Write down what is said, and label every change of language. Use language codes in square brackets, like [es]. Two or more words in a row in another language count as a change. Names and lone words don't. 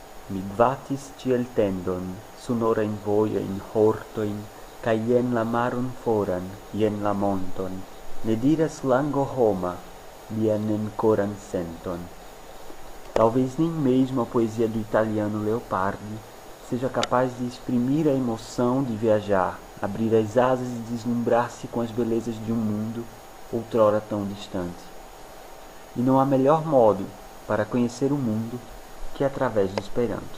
[eo] batis tiel tendon, sonorajn vojojn, hortojn, kaj jen la maron foran, jen la monton, ne diras lango homa, lian ancoran senton. [pt] Talvez nem mesmo a poesia do italiano Leopardi seja capaz de exprimir a emoção de viajar, abrir as asas e deslumbrar-se com as belezas de um mundo outrora tão distante. E não há melhor modo para conhecer o mundo que através do Esperanto.